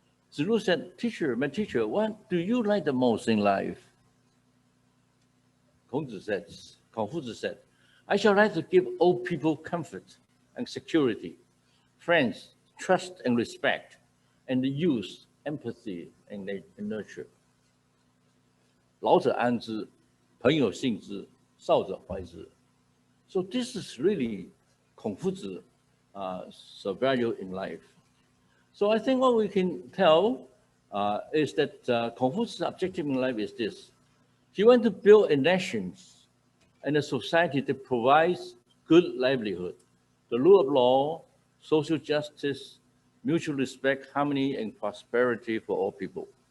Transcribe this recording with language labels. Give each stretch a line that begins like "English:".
English: Zilu said, my teacher, what do you like the most in life? Confucius said, I shall like to give old people comfort and security, friends, trust and respect, and the youth, empathy and nurture.
Chinese: 老者安之，朋友信之，少者怀之.
English: So this is really Confucius' value in life. So I think what we can tell is that Confucius' objective in life is this. He wants to build a nation and a society that provides good livelihood, the rule of law, social justice, mutual respect, harmony, and prosperity for all people.